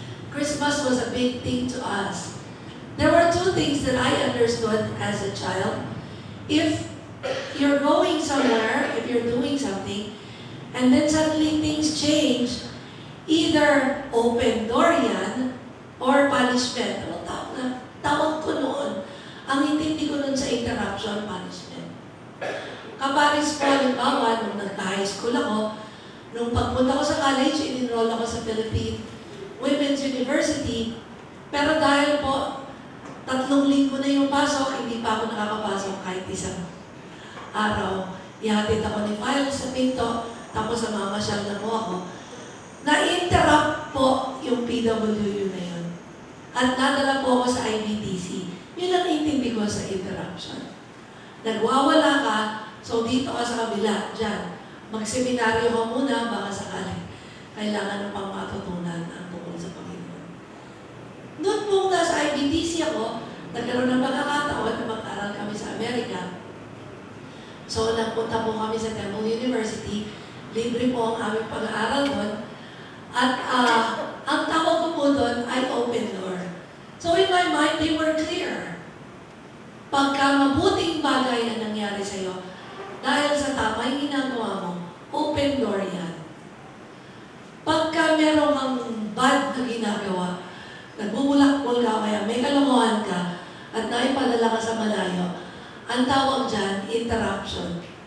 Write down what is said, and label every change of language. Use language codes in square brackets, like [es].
[en] Christmas was a big thing to us. There were two things that I understood as a child. If you're going somewhere, if you're doing something, and then suddenly things change, either open door yan or punishment. [tl] Tawag ko noon, ang intindi ko noon sa interruption, punishment. Kaparis po, halimbawa, nung nag-high school ako, nung pagpunta ko sa college, in-enroll ako sa Philippine Women's University, pero dahil po, 3 linggo na yung pasok, hindi pa ako nakakapasok kahit isang araw. Ihatid ako ni File sa pinto, tapos namamasyal na po ako. Na-interrupt po yung PWU na yun. At nadala po ako sa IBTC. Yun ang intindi ko sa interruption. Nagwawala ka, so dito ka sa kabila, dyan. Magseminaryo ka muna, baka sakali. Kailangan ng pang matutunan ang tungkol sa Panginoon. Noon po nasa IBTC ako, nagkaroon ng pagkakataon na mag-aral kami sa Amerika. So, nagpunta po kami sa Temple University. Libre po ang aming pag-aaral doon. At ang tawag ko po doon ay open door. [en] So, in my mind, they were clear. [tl] Pagka mabuting bagay na nangyari sa'yo, dahil sa tama yung ginagawa mo, open door yan. Pagka meron kang bad na ginagawa, nagbubulak-bul ka, kaya may kalokohan ka, at naipadala ka sa malayo, ang tawag dyan, interruption.